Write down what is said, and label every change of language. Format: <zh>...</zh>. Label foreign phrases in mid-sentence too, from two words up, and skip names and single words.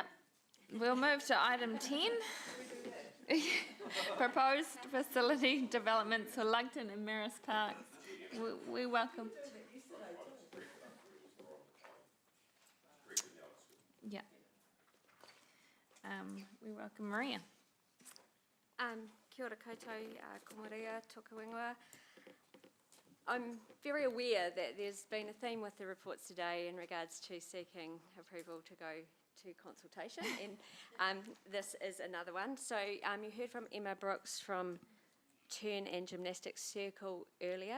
<en>We'll move to item 10. Proposed facility developments for Lugton and Maris Parks. We welcome. Yeah. We welcome Maria.</en> <mi>Kia ora koutou, ko Maria, toku ingoa.</mi> <en>I'm very aware that there's been a theme with the reports today in regards to seeking approval to go to consultation, and this is another one. So you heard from Emma Brooks from Turn and Gymnastics Circle earlier.</en>